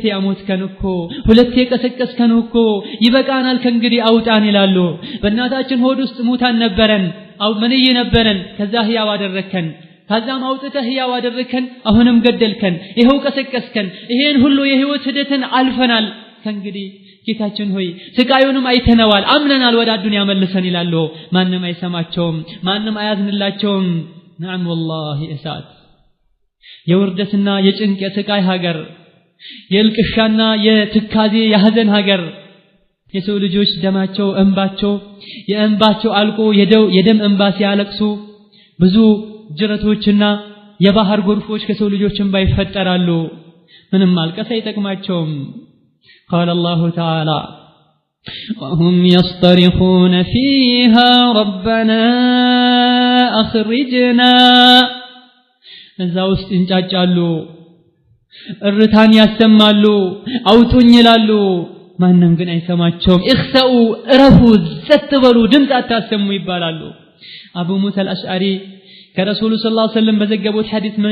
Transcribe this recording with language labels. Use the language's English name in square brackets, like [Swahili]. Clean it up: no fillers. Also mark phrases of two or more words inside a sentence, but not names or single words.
[Amharic] አሞትከን እኮ ሁለቴ ቀሰቀስከን እኮ ይበቃናል ከእንግዲህ አውጣን ይላሉ በእናታችን ሆድ ውስጥ ሙታን ነበረን መንይ ነበረን ከዛ ህያው አደረከን ከዛም አውጥተህ ህያው አደረከን አሁንም ገደልከን ይሄው ቀሰቀስከን ይሄን ሁሉ የህይወት ሂደትን አልፈናል ከእንግዲህ ጌታችን ሆይ ስቃዩንም አይተነዋል አምነናል ወደ አዱንያ መልሰን ይላሉ ማንንም አይሰማቸውም ማንንም አያዝንላቸውም [Arabic] نعم والله [Amharic] እሳት የውርደትና የጭንቅ የስቃይ ሀገር የልቅሻና የትካዜ የሐዘን ሀገር የሰው ልጆች ደማቸው የእንባቸው አልቆ የደም እንባ ሲያለቅሱ ብዙ ጅረቶችና የባህር ጎርፎች ከሰው ልጆችም ባይፈጠራሉ ምንም ማልቀስ አይጠቅማቸውም [Arabic] قال الله تعالى وهم يصطرخون فيها ربنا [Amharic] أخرجنا እዛው ውስጥ እንጫጫሉ እርታን ያሰማሉ አውጡኝ ይላሉ ማንንም ግን አይሰማቸውም እخسኡ እረፉ ዘትበሉ ድምጽ አታሰሙ ይባላሉ አቡ ሙሳ አልአሽዓሪ ከረሱሉ [Arabic] صلى الله عليه وسلم [Amharic] በዘገቡት ሐዲስ ምን